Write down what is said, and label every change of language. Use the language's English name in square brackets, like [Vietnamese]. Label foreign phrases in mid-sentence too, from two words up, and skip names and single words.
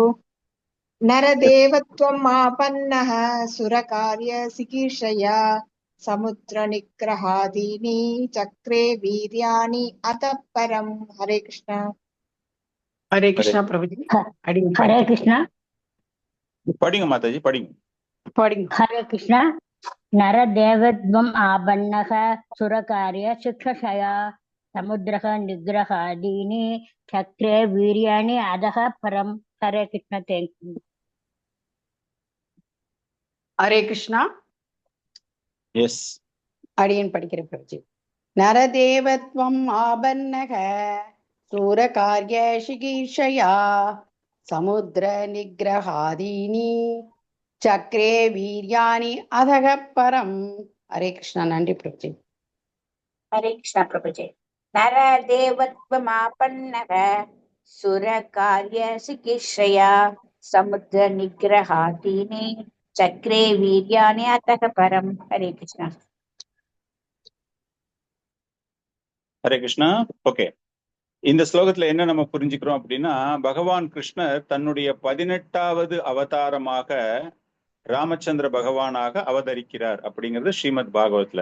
[Sanskrit] नरदेवत्वम् आपन्नः सुरकार्य चिकीर्षया समुद्र निग्रहादीनि चक्रे वीर्याणि अतः परम्. [Tamil] ஹரே கிருஷ்ணா. ஹரே கிருஷ்ணா பிரபுஜி. ஹரே கிருஷ்ணா. படிங்க மாதாஜி, படிங்க. படிங்க. [Sanskrit] ஹரே கிருஷ்ணா. नरदेवत्वम् आपन्नः सुरकार्य चिक्षया समुद्रः निग्रहादीनि चक्रे वीर्याणि अधः परम् हरे कृष्ण [English] thank you [Tamil] ஹரே கிருஷ்ணா. எஸ். அடியன் படிக்கிறேன் பிரபுஜி. [Sanskrit] नरदेवत्वम् आपन्नः सुरकार्य चिकीर्षया समुद्र निग्रहादीनि चक्रे वीर्याणि अतः परम्. [Tamil] ஹரே கிருஷ்ணா. நன்றி பிரபுஜி. [Sanskrit] हरे कृष्ण प्रभुजे नरदेवत्वमापन्नः सुरकार्यचिकीर्षया समुद्रनिग्रहादीनि चक्रे वीर्याणि अतः परम् हरे कृष्ण [Tamil] ஹரே கிருஷ்ணா. ஓகே, இந்த ஸ்லோகத்துல என்ன நம்ம புரிஞ்சுக்கிறோம் அப்படின்னா, பகவான் கிருஷ்ணர் தன்னுடைய 18வது அவதாரமாக ராமச்சந்திர பகவானாக அவதரிக்கிறார் அப்படிங்கிறது ஸ்ரீமத் பாகவத்ல.